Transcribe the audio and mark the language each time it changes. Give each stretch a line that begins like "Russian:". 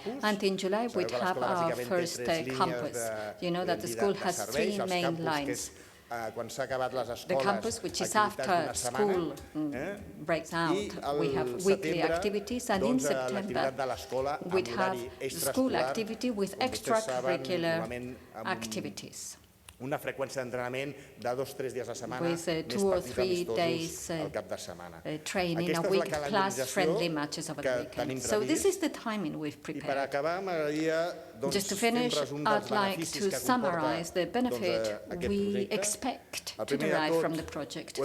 English: And in July, we'd have our first campus. You know that the school has 3 main lines. The campus, which is after school breaks out, we have weekly activities, and in September we'd have school activity with extracurricular activities.
Catalan: Una freqüència d'entrenament de 2-3 dies a la setmana,
English: with 2 or 3 days training a week plus friendly matches over the weekend. So this is the timing we've prepared. Just to finish, I'd like to summarize the benefit we expect to derive from the project.